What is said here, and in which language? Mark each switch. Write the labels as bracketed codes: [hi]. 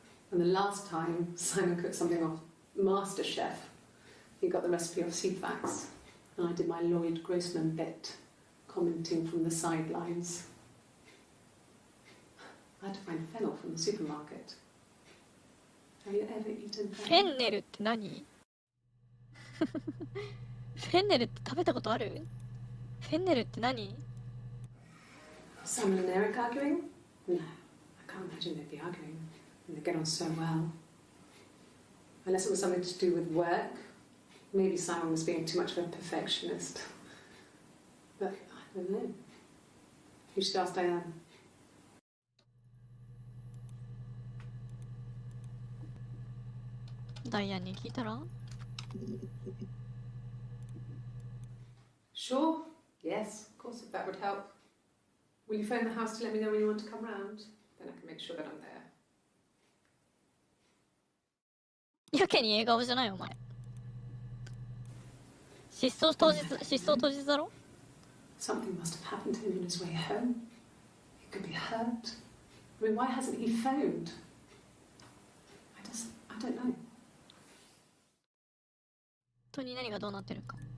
[en] And the last time Simon cooked something off MasterChef, he got the recipe off Seedfax, and I did my Lloyd Grossman bit, commenting from the sidelines. I had to find fennel from the supermarket. Have you ever eaten [ja] フェ [en] fennel? [ja] ンネルって何？フェンネルって食べたことある？フェンネルって何？ [en] Simon and Eric arguing? No, I can't imagine they'd be arguing. They get on so well. Unless it was something to do with work. Maybe Simon was being too much of a perfectionist. But I don't know. You should ask Diane. [ja] ダイアンに聞いたら？ [en] Sure. Yes, of course, if that would help. Will you phone the house to let me know when you want to come round? Then I can make sure that I'm there. [ja] やけに笑顔じゃないお前。失踪当日だろ？ [en] Something must have happened to him on his way home. He could be hurt. I mean, why hasn't he phoned? I don't know. [ja] 本当に何がどうなってるか。